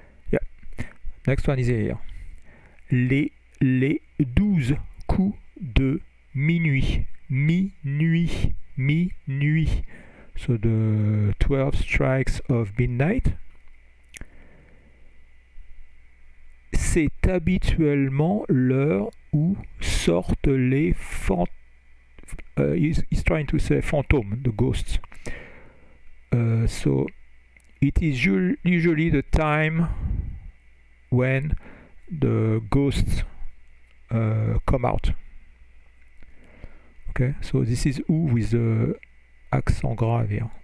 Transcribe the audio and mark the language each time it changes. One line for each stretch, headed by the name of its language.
English: Yeah. Next one is here.
French: Les 12 coups de minuit. Minuit. Minuit.
English: So the 12 strikes of midnight.
French: C'est habituellement l'heure où sortent les fantômes.
English: He's trying to say phantom, the ghosts. So it is usually the time when the ghosts come out. Okay, so this is U with the accent grave here.